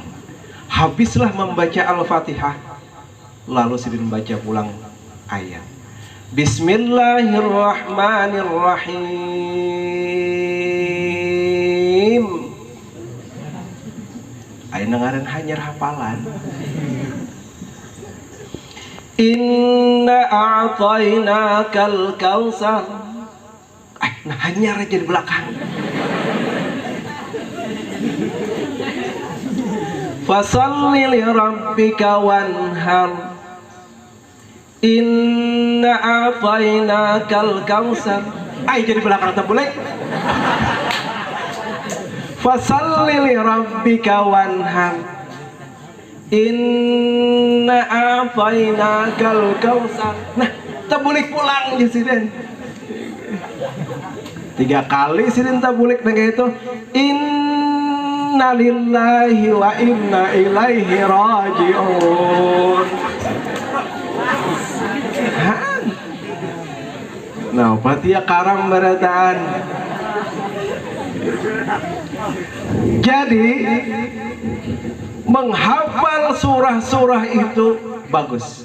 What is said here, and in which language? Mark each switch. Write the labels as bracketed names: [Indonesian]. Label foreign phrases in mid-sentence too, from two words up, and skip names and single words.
[Banjar] Habislah membaca Al-Fatihah, lalu sidin baca pulang ayat Bismillahirrahmanirrahim. Ayat ngaran hanyar hafalan. [Arabic] Inna a'tainakal kautsar. [Banjar] Nah hanya aja di belakang. [Arabic] Fasalli li rabbika wanhar. Inna a'tainakal kautsar. [Indonesian] Jadi belakang tak boleh. [Arabic] Fasalli li rabbika wanhar. Inna a'tainakal kautsar. [Banjar] Nah, tabulik pulang ya sidin. 3 kali sidin tabulik dengan itu. [Arabic] Inna lillahi wa inna ilaihi raji'un. [Banjar] Nah, berarti ya karam berataan. [Indonesian] Jadi menghafal surah-surah itu bagus.